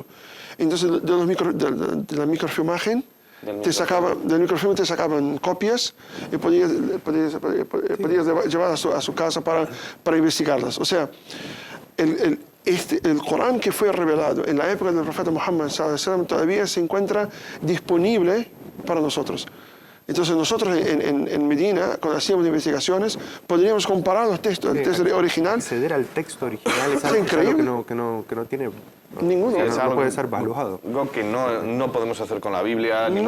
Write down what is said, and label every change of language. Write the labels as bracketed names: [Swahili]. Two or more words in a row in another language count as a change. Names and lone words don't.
[Spanish] Entonces, de la microfilmaje, del microfilm te sacaban copias y podías llevar a su casa para investigarlas. O sea, el Corán que fue revelado en la época del profeta Muhammad [Arabic] صلى الله عليه وسلم [Spanish] todavía se encuentra disponible para nosotros. Entonces nosotros en Medina, cuando hacíamos investigaciones, podríamos comparar los textos, el texto original. Acceder al texto original es algo, increíble. que no tiene... Ninguno. o sea, Es no algo- puede ser valuado. Algo que no podemos hacer con la Biblia, ni